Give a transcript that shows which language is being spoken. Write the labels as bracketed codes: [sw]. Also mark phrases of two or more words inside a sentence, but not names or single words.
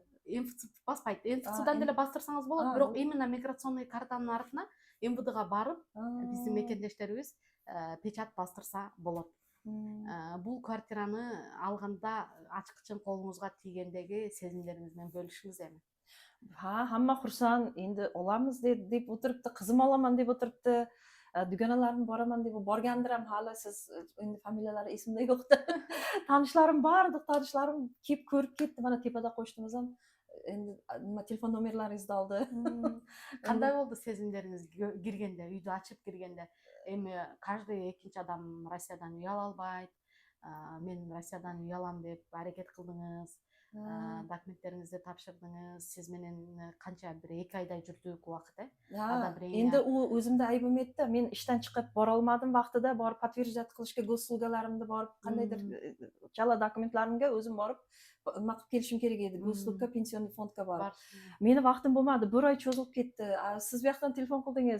[ky] НФЦ баспайт. НФЦдан деле бастырсаңыз болот, бирок именно миграционный картанын артына МВДга барып, биздин мекендештерибиз печать бастырса болот. Бул квартираны алганда ачкычын колуңузга тийгендеги сезимдериңиз менен бөлүшүңүз эми. [uz] Hamma xursand, endi olamiz deb o'tiribdi, qizim olaman deb o'tiribdi. Dugonalarim boraman deb borgandir ham hali, siz endi familiyalari esimda yo'q-da. Tanishlarim bardi, tanishlarim kelib ko'rib ketdi. Mana tepada qo'shnimiz ham endi nima telefon nomerlaringizni oldi. [ky] Кандай болду сезимдериңиз киргенде, үйдү ачып киргенде? Эми каждый экинчи адам Россиядан үй ала албайт. Мен Россиядан үй алам деп аракет кылдыңыз. Документтериңизди тапшырдыңыз. Сиз менен канча бир 2 айдай жүрдүк убакыт, [uz] Endi u o'zimda aybim etdi. Men ishdan chiqib bora olmadim vaqtida, borib подтверждать qilishga gosslugalarimni borib qandaydir chala dokumentlarimga o'zim borib nima qilib kelishim kerak edi. Gosslugga, pensionniy fondga borib. Meni vaqtim bo'lmadi, 1 oy cho'zilib ketdi. Siz bu yoqdan telefon qildingiz.